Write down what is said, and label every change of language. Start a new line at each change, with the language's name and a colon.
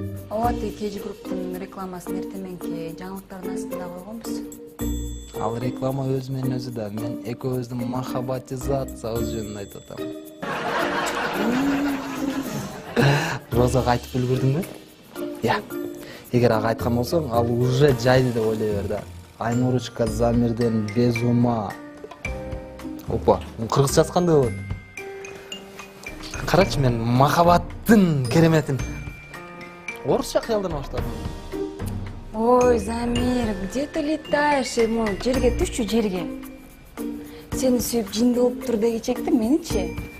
Kyrgyz: Ооба, KG Group'тун рекламасын эртеменки жаңылыктардын астында койгонбуз. Ал реклама өзүмен өзү да. Мен экөөбүздүн махаббатизациябыз жөнүндө айтып атам. Розага айтып үлгүрдүңбү? Я. Эгер ага айткан болсоң, ал уже жайды деп ойлой бер да. Айнуручка Замирден
Russian: без ума.
Kyrgyz: Опа, кыргызча жазгандай болот. Карачы, мен махаббаттын кереметин орусча кыялдана баштадым.
Russian: Ой, Замир, где ты летаешь?
Kyrgyz: Жерге түшчү, жерге. Сени сүйүп жинди болуп тур дегичекти, меничи?